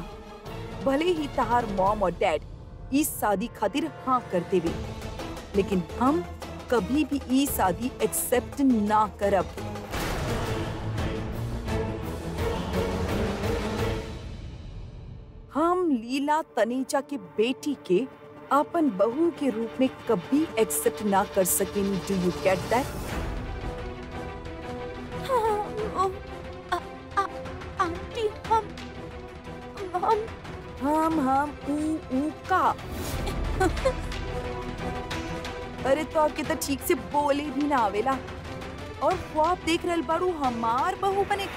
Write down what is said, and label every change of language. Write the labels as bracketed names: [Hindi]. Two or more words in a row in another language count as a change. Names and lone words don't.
[Bhojpuri] भले ही तहार मॉम और डैड इस शादी खातिर हाँ करते हुए, लेकिन हम कभी भी ई शादी एक्सेप्ट ना करब। हम लीला तनेजा के बेटी के अपन बहू के रूप में कभी एक्सेप्ट ना कर सकेंगे। [English] Do you get that? [Bhojpuri] आंटी, हम ऊ का अरे तो आपके तो ठीक से बोले भी ना आवेला, और वो आप देख रहे बारू हमार बहू बने के।